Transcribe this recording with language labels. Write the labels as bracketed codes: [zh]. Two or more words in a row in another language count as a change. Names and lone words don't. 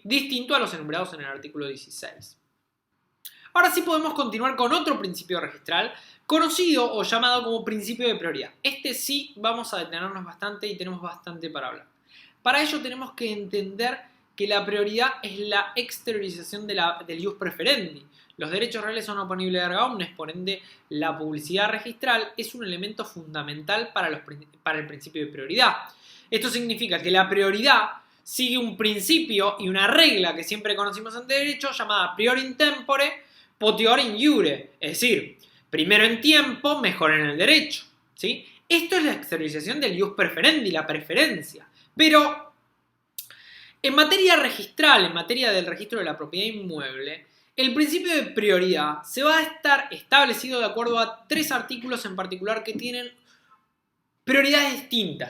[es] Distinto a los enumerados en el artículo 16. Ahora sí podemos continuar con otro principio registral conocido o llamado como principio de prioridad. Este sí vamos a detenernos bastante y tenemos bastante para hablar. Para ello tenemos que entender que la prioridad es la exteriorización del [la] ius preferendi. [es] Los derechos reales son oponibles [la] erga omnes, [es] por ende la publicidad registral es un elemento fundamental para el principio de prioridad. Esto significa que la prioridad sigue un principio y una regla que siempre conocimos en derecho llamada [la] prior in tempore, potior in iure, [es] es decir, primero en tiempo, mejor en el derecho, ¿sí? Esto es la exteriorización del [la] ius preferendi, [es] la preferencia. Pero en materia registral, en materia del registro de la propiedad inmueble, el principio de prioridad se va a estar establecido de acuerdo a 3 artículos en particular que tienen prioridades distintas.